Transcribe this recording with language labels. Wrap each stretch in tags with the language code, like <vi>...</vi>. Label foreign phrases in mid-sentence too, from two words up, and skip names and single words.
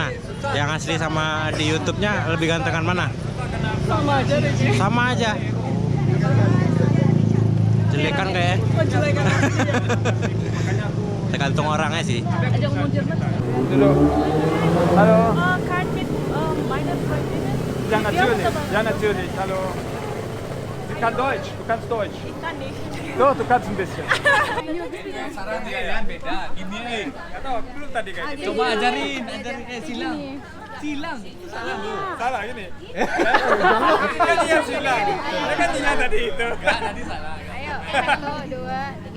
<id>Yang asli sama di YouTube-nya lebih gantengan mana? Sama aja deh. Ci. Sama aja. Jelekan kayak. Oh, jelekan. Tergantung orangnya sih. Aja ngomong Jerman. Dulu. Halo.</id> <de>Kann mit meiner Freundin. Ja, natürlich. Hallo. Du kannst Deutsch. Ich kann nicht. Tuh, du kannst ein bisschen.</de> <id>Saran dia kan beda. Gini nih. Nggak tahu, aku belum tadi kayak gitu. Coba ajarin silang. Silang. Salah gini. Kan dia silang. Dia kan dia tadi itu. Enggak, tadi salah. Ayo, 1, 2, 3.</id>